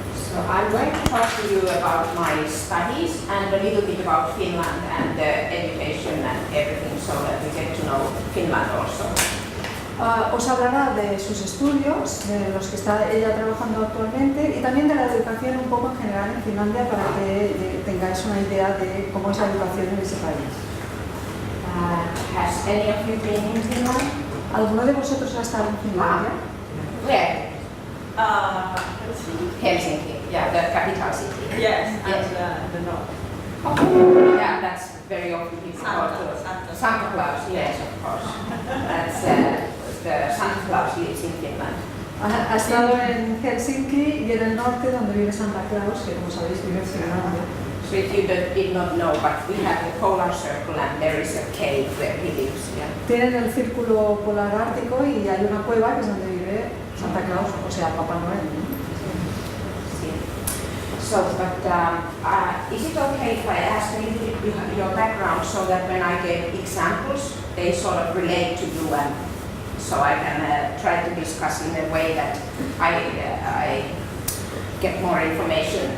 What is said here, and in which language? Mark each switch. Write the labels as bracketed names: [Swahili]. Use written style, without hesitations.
[English] So I'm going to talk to you about my studies and a little bit about Finland and education and everything, so that we get to know Finland also. [Spanish] Os hablará de sus estudios, de los que está ella trabajando actualmente, y también de la educación un poco en general en Finlandia, para que tengáis una idea de cómo es la educación en ese país. [English] Has any of you been in Finland? [Spanish] ¿Alguno de vosotros ha estado en Finlandia? [English] Where? Helsinki. Helsinki, yeah, the capital city. Yes, Yes. and the north. Oh, yeah, that's very often people go to Santa. Santa Claus, yes, of course. That's the Santa Claus lives in Finland. [Spanish] Ha estado en Helsinki y en el norte, donde vive Santa Claus, que como sabéis vive en Finlandia. [English] So if you did not know, but we have the polar circle and there is a cave where he lives. Yeah. [Spanish] Tienen el círculo polar ártico y hay una cueva que es donde vive Santa Claus, o sea, Papá Noel, ¿no? [English] So, but is it okay if I ask a little bit your background so that when I give examples, they sort of relate to you, and so I can try to discuss in a way that I get more information.